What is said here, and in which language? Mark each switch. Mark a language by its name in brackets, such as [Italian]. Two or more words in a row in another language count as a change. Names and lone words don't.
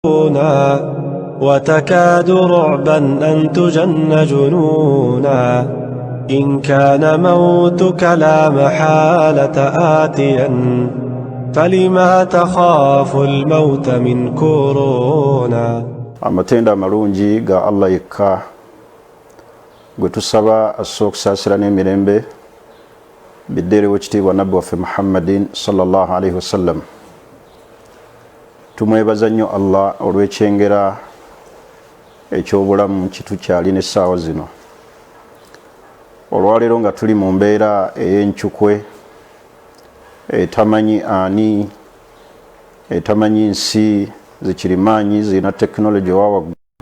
[Arabic] وتكاد رعبا أن تجن جنونا إن كان موتك لا محالة آتيا فلما تخاف الموت من كورونا. [Ganda] amatenda amalungi ga Allah yekka gwe tusaba asookusaasira n'emirembe biddeerewo ekitiibwa nabbi waffe Muhammadin [Arabic] صلى الله عليه وسلم. [Ganda] Tumwebaza nnyo Allah olw'ekyengera eky'obulamu kitukyali n'essaawa zino. Olwaleero nga tuli mu mbeera ey'enkyukwe etamanyi ani, etamanyi nsi zikirimaanyi zirina tekinologi ewa waggulu,